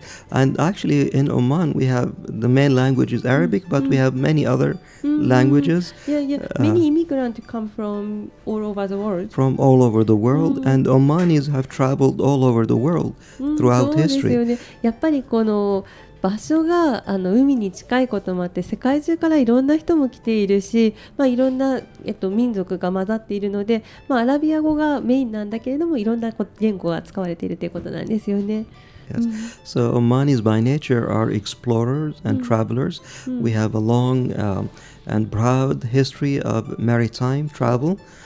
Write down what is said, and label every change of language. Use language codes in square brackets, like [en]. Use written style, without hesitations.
[en] And actually in Oman we have the main language is Arabic, but we have many other languages many immigrants come from all over the world. from all over the world, and Omanis have traveled all over the world throughout [ja] そうですよ [en] history. [ja] ね。やっぱりこの場所が海に近いこともあって、世界中からいろんな人も来ているし、いろんな、民族が混ざっているので、アラビア語がメインなんだけれども、いろんな言語が使われているということなんですよね。 [en] Yes. So Omanis by nature are explorers and travelers. We have a long and proud history of maritime travel.